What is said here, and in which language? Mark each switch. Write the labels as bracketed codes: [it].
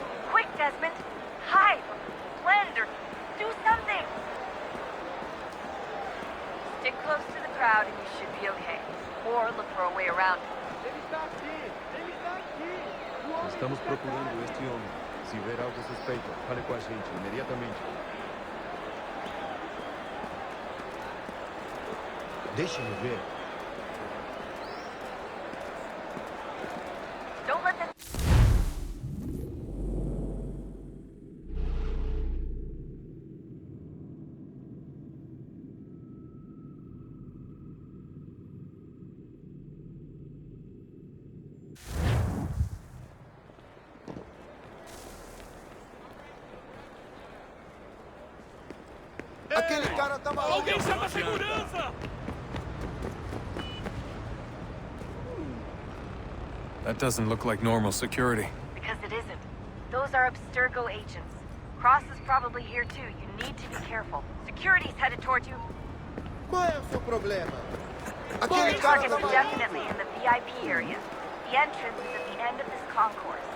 [en] Quick, Desmond! Hide, or blend, or do something! Stick close to the crowd and you should be okay. Or look for a way around it. [pt] Estamos procurando este homem. Se ver algo suspeito, fale com a gente imediatamente. Deixe-me ver. [en] Don't let them... [pt] Aquele cara tá maluco! Alguém chama a segurança! [en] That doesn't look like normal security. Because it isn't. Those are Abstergo agents. Cross is probably here too. You need to be careful. Security's headed toward you. [pt] Qual é o seu problema? [en] Your target's definitely in the VIP area. The entrance is at the end of this concourse.